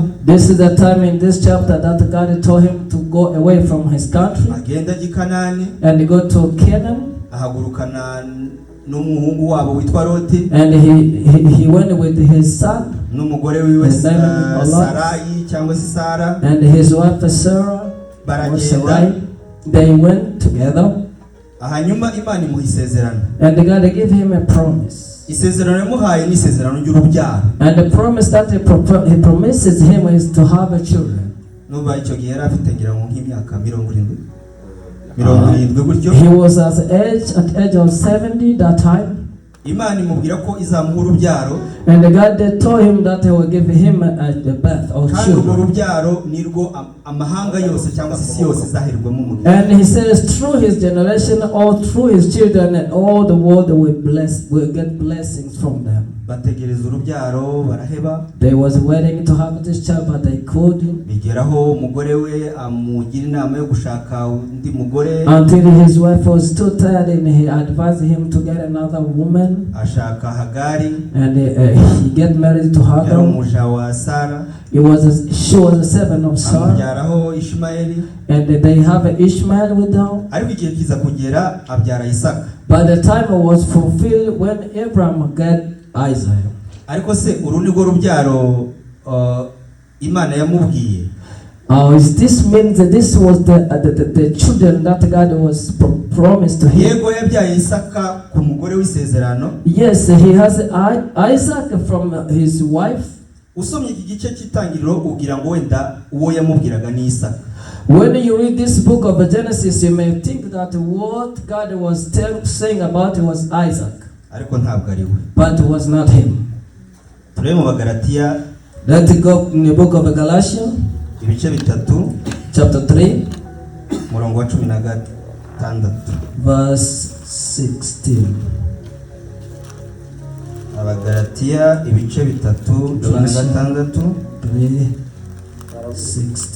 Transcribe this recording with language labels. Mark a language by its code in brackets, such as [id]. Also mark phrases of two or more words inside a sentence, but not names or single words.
[en] This is the time in this chapter that God told him to go away from his country, [rw] agenda Gikanani, [en] and go to Canaan. [rw] Ahagurukana n'umuhungu wabo witwa Loti, [en] and he went with his son, [rw] n'umugore wiwe Sarai cyangwa se Sara, [en] and his wife Sarah. [rw] Baragenda. [en] They went together. [rw] Hanyuma Imana imuha isezerano. [en] And God gave him a promise. [rw] Isezerano yamuhaye ni isezerano ry'urubyaro. [en] And the promise that he promises him is to have a children. [rw] Nuba icyo gihe yari afite ngira ngo nk'imyaka 70 gutyo. [en] He was at age of 70 that time. [rw] Imana imubwira ko izamuha urubyaro. [en] And God told him that he will give him the birth of children. [rw] Kandi urubyaro nirwo amahanga yose cyangwa se isi yose zaherwemo umugisha. [en] And he says through his generation, all through his children, and all the world will get blessings from them. [rw] bategereza urubyaro baraheba. [en] They was waiting to have this child, but they couldn't. [rw] Bigeraho umugore we amugira inama yo gushaka undi mugore. [en] Until his wife was too tired and he advised him to get another woman. [rw] Ashaka Hagari. [en] And he get married to [rw] Yari [en] Hagar. [rw] umuja wa Sara. [en] She was a servant of Sarah. [rw] Amubyaraho Ishmaeli. [en] And they have an Ishmael with them. [rw] Ariko igihe kiza kugera abyara Isaka. [en] But the time was fulfilled when Abraham got Isaac. [rw] Ariko se uru ni rwo rubyaro Imana yamubwiye. [en] Is this means that this was the children that God was promised to him? [rw] Yego yabyaye Isaka ku mugore w'isezerano. [en] Yes, he has Isaac from his wife. [rw] Usomye iki gice cy'itangiriro ugira ngo wenda uwo yamubwiraga ni Isaka. [en] When you read this book of Genesis, you may think that what God was saying about it was Isaac. [rw] Ariko ntabwo ari we. [en] But it was not him. [rw] Turebe mu Bagalatiya. [en] Let's go in the book of Galatians. [rw] Ibice bitatu. [en] Chapter 3. [rw] Murongo wa 16. [en] Verse 16. [rw] Abagalatiya ibice bitatu 16. 3:16.